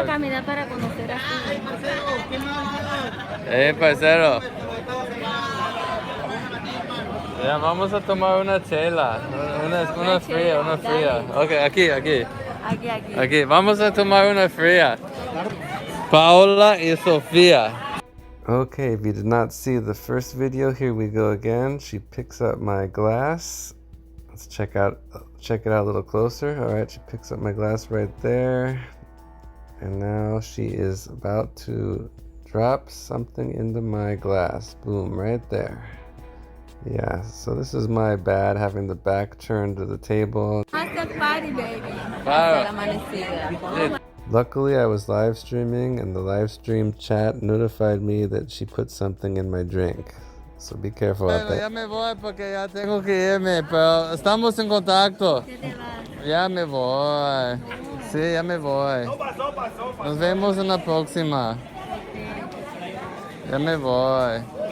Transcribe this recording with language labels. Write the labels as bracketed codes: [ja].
[es] a caminar para conocer aquí. Parcero. Ya, vamos a tomar una chela, una fría. Ok, aquí. Aquí, vamos a tomar una fría. Paola y Sofía. [en] Okay, if you did not see the first video, here we go again. She picks up my glass. Let's check it out a little closer. All right, she picks up my glass right there. And now she is about to drop something into my glass. Boom, right there. Yeah, so this is my bad, having the back turned to the table. Hasta party, baby. [es] Claro. Hasta la amanecida. [en] Luckily, I was live streaming, and the live stream chat notified me that she put something in my drink. So be careful out there. [es] Ya me voy porque ya tengo que irme, pero estamos en contacto. ¿Qué te vas? Ya me voy. Sí, ya me voy. Nos vemos en la próxima. Ya me voy.